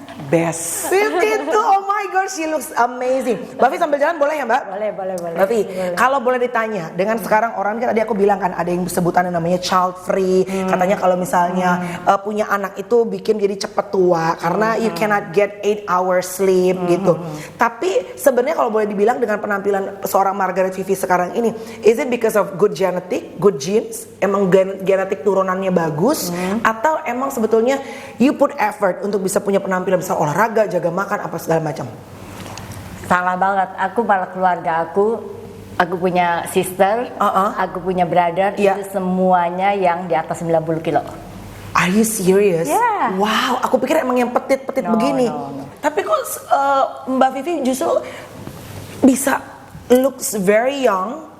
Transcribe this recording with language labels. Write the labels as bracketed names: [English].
[English] Best 52, oh my god, she looks amazing. [Indonesian] Mbak Vi sambil jalan boleh ya Mbak? Boleh. Mbak Vi, kalau boleh ditanya, dengan sekarang orang kan tadi aku bilang kan ada yang sebutannya namanya child free. Katanya kalau misalnya punya anak itu bikin jadi cepet tua karena [English] you cannot get 8 hours sleep [Indonesian] gitu. Tapi sebenarnya kalau boleh dibilang dengan penampilan seorang Margaret Vivi sekarang ini, [English] is it because of good genetic, good genes? [Indonesian] Emang genetik turunannya bagus, atau emang sebetulnya [English] you put effort [Indonesian] untuk bisa punya penampilan, bisa olahraga, jaga makan, apa segala macam? Salah banget. Aku malah keluarga aku punya sister, aku punya brother, itu semuanya yang di atas 90 kilo. [English] Are you serious? Yeah. [Indonesian] Wow, aku pikir emang yang petit-petit begini. [English] No. [Indonesian] Tapi kok Mbak Vivi justru bisa [English] looks very young.